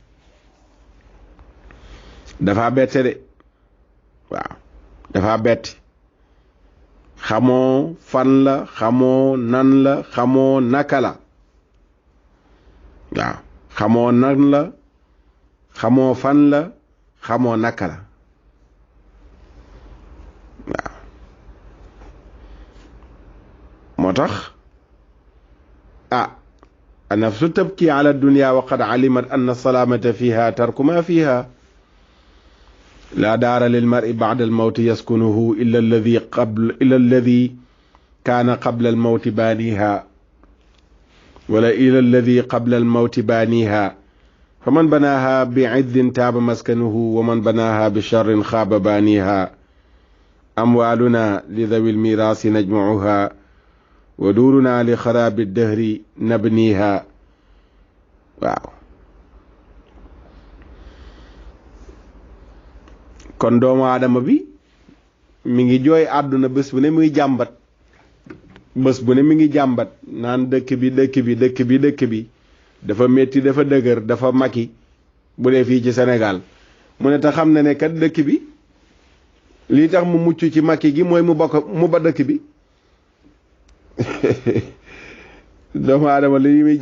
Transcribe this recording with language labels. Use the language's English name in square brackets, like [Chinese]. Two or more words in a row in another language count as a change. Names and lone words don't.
[Wolof] de waaw dafa bette xamoo fan la xamoo nan la xamoo naka la waaw xamoo nan la xamoo fan la xamoo naka la waaw moo tax [Arabic] النفس تبكي على الدنيا وقد علمت أن السلامة فيها ترك ما فيها لا دار للمرء بعد الموت يسكنه إلا الذي كان قبل الموت بانيها ولا إلى الذي قبل الموت بانيها فمن بناها بعز تاب مسكنه ومن بناها بشر خاب بانيها أموالنا لذوي الميراث نجمعها ودورنا لخراب الدهر نبنيها waaw [Wolof] kon doomu aadama bi mi ngi jooy àdduna bés bu ne muy jàmbat naan dëkk bi dafa metti dafa dëgër dafa maki bu dee fii ci Sénégal mu ne te xam na ne kat dëkk bi lii tax mu mucc ci maki gi mooy mu ba dëkk bi doomu aadama li muy